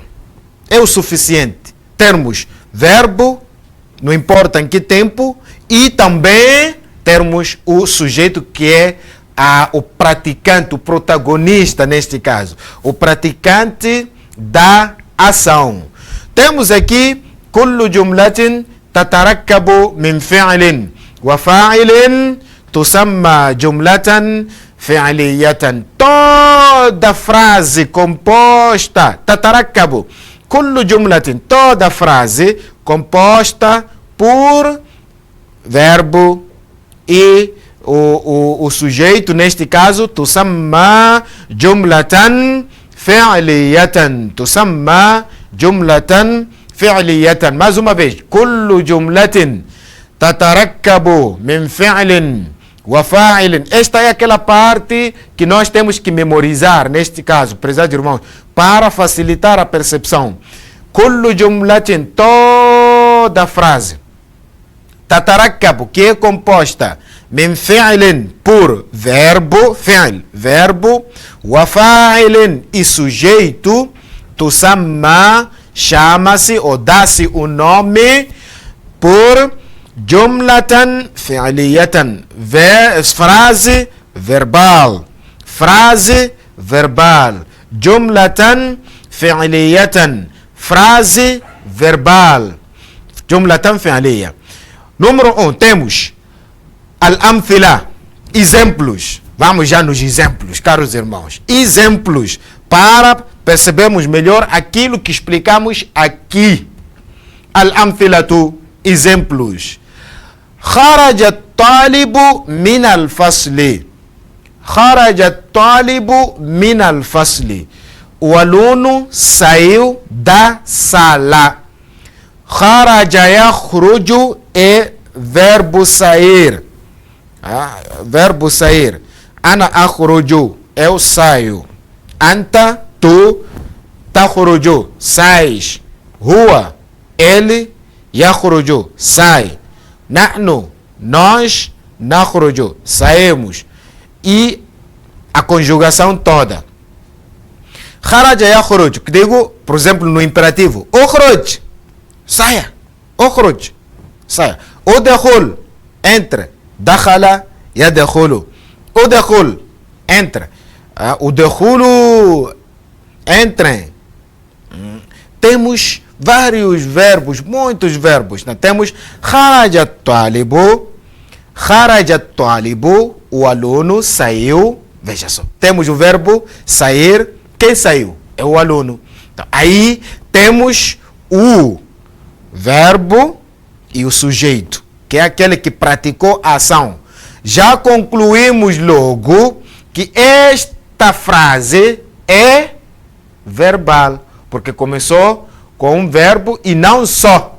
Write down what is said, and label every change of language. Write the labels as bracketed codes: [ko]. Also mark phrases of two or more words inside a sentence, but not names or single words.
[pt] É o suficiente termos verbo, não importa em que tempo, e também termos o sujeito que é o praticante, o protagonista neste caso, o praticante da ação. Temos aqui [ar] كل جملة تتركب من فعل وفاعل تسمى جملة فعلية. [pt] Toda frase composta [ar] تتركب كل جملة, [pt] toda frase composta por verbo e o sujeito, neste caso, [ar] تسمى جملة فعلية. تسمى جملة فعلية. [pt] Mais uma vez, [ar] كل جملة تتركب من فعل وفاعل. [pt] Esta é aquela parte que nós temos que memorizar, neste caso, prezados irmãos, para facilitar a percepção. [ar] كل جملة, [pt] toda frase. تتركب, que é composta, [ar] من فعل, [pt] por verbo, فعل, verbo, وفاعل, e sujeito, تسمى, chama-se ou dá-se o nome por [ar] جملة فعلية, [pt] frase verbal, frase verbal, [ar] جملة فعلية, [pt] frase verbal, [ar] جملة فعلية. [pt] Número 1, temos al-amthila, exemplos. Vamos já nos exemplos, caros irmãos. Exemplos, para percebermos melhor aquilo que explicamos aqui. Al-amthilatu, exemplos. [ar] خرج الطالب من الفصل. خرج الطالب من الفصل. [pt] O aluno saiu da sala. [ar] خرج يخرج [pt] é verbo sair. Verbo sair. [ar] أنا أخرج, [pt] eu saio. أنت, tu, تخرج, sais. هو, ele, يخرج, sai. [ar] نحن, [pt] nós, نخرج, saímos. E a conjugação toda. [ar] خرج يخرج, [pt] que digo, por exemplo, no imperativo. اخرج, saia. اخرج, saia. [ar] ادخل, entre. دخل, يدخل. ادخل, entre. ادخلوا, [pt] entrem. Temos vários verbos, muitos verbos. [ar] Temos خرج الطالب. خرج الطالب, [pt] o aluno saiu. Veja só, temos o verbo sair. Quem saiu? É o aluno. Então, aí temos o verbo e o sujeito, que é aquele que praticou a ação. Já concluímos logo que esta frase é verbal, porque começou com um verbo e não só.